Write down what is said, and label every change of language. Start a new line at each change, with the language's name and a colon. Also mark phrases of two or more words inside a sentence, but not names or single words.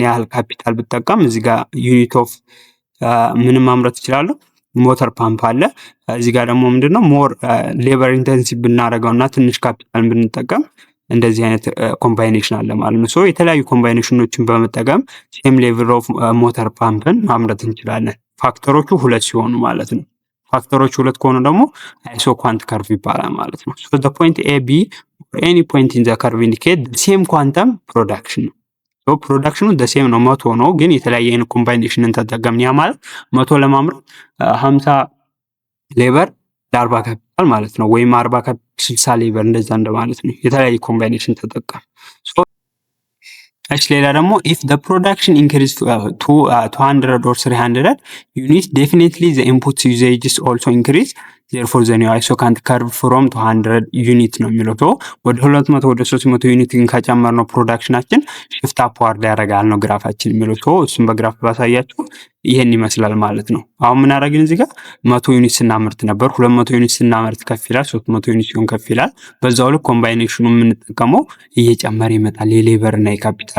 Amharic: ያህል ካፒታል ብጠቀም እዚህ ጋር
English: unit of
Amharic: ምንም ማምረት ይችላሉ
English: motor pump
Amharic: አለ። እዚህ ጋር ደግሞ ምንድነው
English: more labor intensive
Amharic: ብናደርገው እና ትንሽ ካፒታል ብንጠቀም እንደዚህ አይነት ኮምባይኔሽን አለ ማለት ነው። ሶ የተለያዩ ኮምባይኔሽኖችን በመጠቀም
English: same level of motor pumpን
Amharic: ማምረት እንችላለን። ፋክተሮቹ ሁለት ሲሆኑ ማለት ነው። ፋክተሮቹ ሁለት ከሆኑ ደግሞ
English: iso quant curve
Amharic: ይባላል ማለት ነው።
English: so the point A, B or any point in the curve indicate the same quantum production
Amharic: ነው። ሶ ፕሮዳክሽኑ
English: the same
Amharic: ነው 100 ነው፣ ግን የተለያየ አይነት ኮምባይኔሽንን ተጠቀምን። ያ ማለት 100 ለማምረት 50 ሌበር ለ40 ካፒታል ማለት ነው፣ ወይም 40 ካፒታል 60 ሌበር እንደዛ እንደማለት ነው። የተለያየ ኮምባይኔሽን ተጠቀም። እሺ ሌላ ደግሞ
English: if the production increase to 200 or 300 units definitely the input usage is also increase therefore the new isocant curve from 200 unit
Amharic: ነው የሚለው። ወደ 200 ወደ 300 ዩኒት ከጨመርነው ፕሮዳክሽናችን
English: shift upward
Amharic: ያደርጋል ነው ግራፋችን የሚለው። እሱም በግራፍ ባሳያችሁ ይሄን ይመስላል ማለት ነው። አሁን ምን አደረግን እዚህ ጋር 100 ዩኒት ስናመርት ነበር፣ 200 ዩኒት ስናመርት ከፍ ይላል፣ 300 ዩኒት ሲሆን ከፍ ይላል። በዛው ልክ ኮምባይኔሽኑ የምንጠቀመው እየጨመረ ይመጣል፣ የሌበር እና የካፒታል